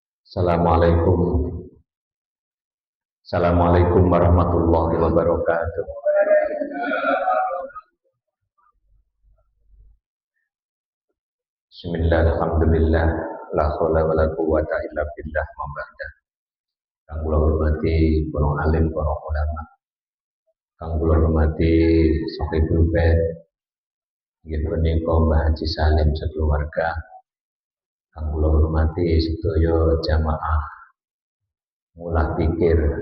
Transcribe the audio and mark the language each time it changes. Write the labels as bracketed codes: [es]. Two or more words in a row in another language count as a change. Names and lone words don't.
[ar] Assalamualaikum. السلام عليكم ورحمة الله وبركاته. بسم الله، الحمد لله، لا حول ولا قوة إلا بالله أما بعد. [jv] Kang kula hormati para alim, para ulama. Kang kula hormati [ar] صاحب البيت, [jv] nggih punika Mbah Haji Salim sekeluarga. Kang kula hormati sedaya jamaah mulah pikir.